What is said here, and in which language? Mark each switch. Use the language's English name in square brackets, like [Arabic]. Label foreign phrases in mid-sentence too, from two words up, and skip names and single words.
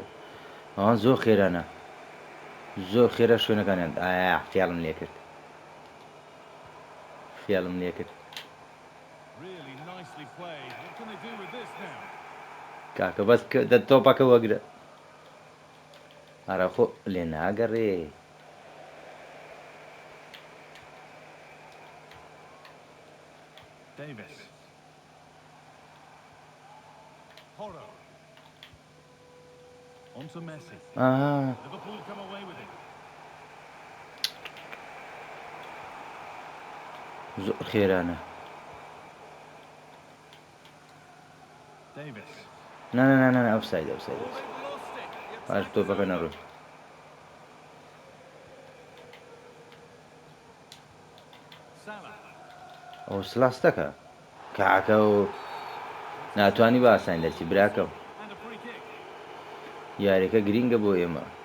[Central Kurdish] ئەوان زۆر خێرانە، زۆر خێرا شوێنەکانیان. فیاڵم لێ کرد. کاکە بەس تۆپەکە وەگرە. ئارەخۆ لێ ناگەڕێ. [English] Davis. Porro. On to Messi. Liverpool come away with it. [Central Kurdish] زۆر خێرانە. [English] Davis. [Central Kurdish] نا ئەوفساید. پاش تۆپەکە نەڕۆی. ئەو سلاستەکە کاکە و ناتوانی بە ئاسان دەچی براکە و یاریەکە گرینگە بۆ ئێمە.